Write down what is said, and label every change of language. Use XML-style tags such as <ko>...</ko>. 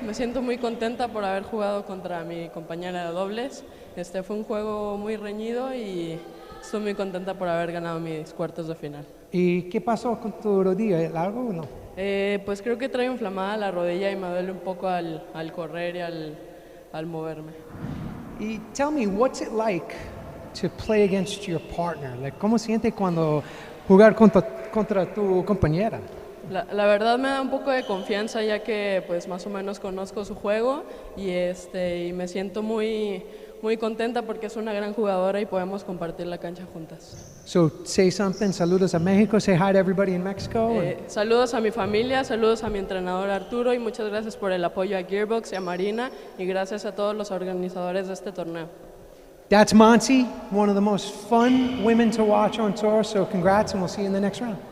<es>Me siento muy contenta por haber jugado contra mi compañera de dobles. Fue un juego muy reñido y estoy muy contenta por haber ganado mis cuartos de final. ¿Y qué pasó con tu rodilla? ¿Algo o no? Pues creo que traigo inflamada la rodilla y me duele un poco al correr y al moverme.</es> <en>Y tell me, what's it like to play against your partner?</en> <es>Like, ¿cómo siente cuando jugar contra tu compañera? La verdad me da un poco de confianza ya que pues más o menos conozco su juego y me siento muy contenta porque es una gran jugadora y podemos compartir la cancha juntas.</es> <en>So say something,</en> <es>saludos a México,</es> <en>say hi to everybody in Mexico.</en> <es>Saludos a mi familia, saludos a mi entrenador Arturo y muchas gracias por el apoyo a Gearbox y a Marina y gracias a todos los organizadores de este torneo.</es> <en>That's Monty, one of the most fun women to watch on tour, so congrats and we'll see you in the next round.</en>